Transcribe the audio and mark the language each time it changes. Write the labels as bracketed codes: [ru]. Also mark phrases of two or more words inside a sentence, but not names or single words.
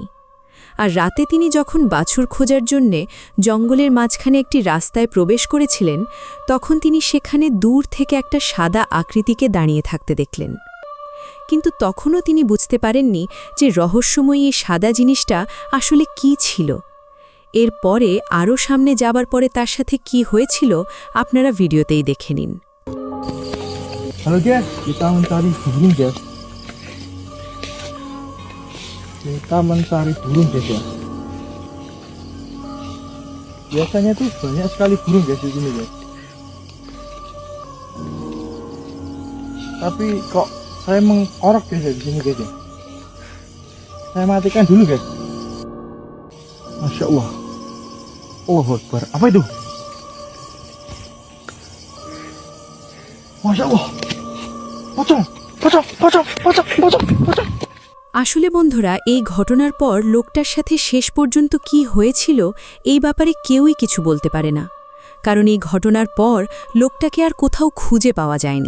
[bn] আর রাতে তিনি যখন বাছুর খোঁজার জন্যে জঙ্গলের মাঝখানে একটি রাস্তায় প্রবেশ করেছিলেন, তখন তিনি সেখানে দূর থেকে একটা সাদা আকৃতিকে দাঁড়িয়ে থাকতে দেখলেন। কিন্তু তখনও তিনি বুঝতে পারেননি যে রহস্যময়ী এই সাদা জিনিসটা আসলে কি ছিল। এর পরে আরও সামনে যাবার পরে তার সাথে কি হয়েছিল আপনারা ভিডিওতেই দেখে নিন। [id] Halo guys, kita mencari burung guys. Kita mencari burung guys ya. Biasanya tuh banyak sekali burung guys di sini guys. Tapi kok saya mengorok guys di sini guys ya. Saya matikan dulu guys. [ar] ما شاء الله. الله أكبر. [id] Apa itu? [ar] ما شاء الله. [id] Pocong, pocong, pocong, pocong, pocong, pocong. [bn] আসলে বন্ধুরা, এই ঘটনার পর লোকটার সাথে শেষ পর্যন্ত কি হয়েছিল এই ব্যাপারে কেউই কিছু বলতে পারে না, কারণ এই ঘটনার পর লোকটাকে আর কোথাও খুঁজে পাওয়া যায়নি।